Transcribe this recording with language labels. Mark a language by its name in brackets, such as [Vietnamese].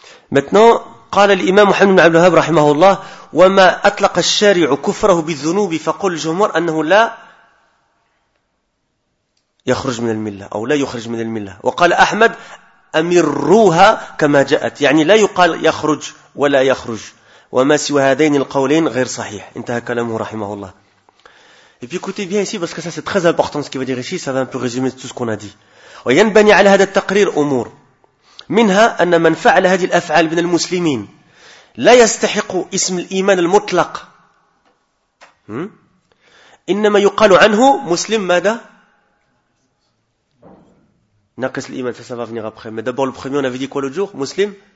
[Arabic] Maintenant, قال الإمام محمد بن عبد الوهاب رحمه الله وما أطلق الشارع كفره بالذنوب فقل الجمهور أنه لا يخرج من الملة أو لا يخرج من الملة وقال أحمد أمروها كما جاءت يعني لا يقال يخرج ولا يخرج وما سوى هذين القولين غير صحيح انتهى كلامه رحمه الله. [French] Et puis écoutez bien ici parce que ça c'est très important ce qu'il va dire ici, ça va un peu résumer tout ce qu'on a dit. [Arabic] وينبني على هذا التقرير أمور منها أن من فعل هذه الأفعال من المسلمين لا يستحق اسم الإيمان المطلق إنما يقال عنه مسلم ماذا ناقص الإيمان [French] ça va venir après mais d'abord le premier on avait dit quoi l'autre jour [Arabic] مسلم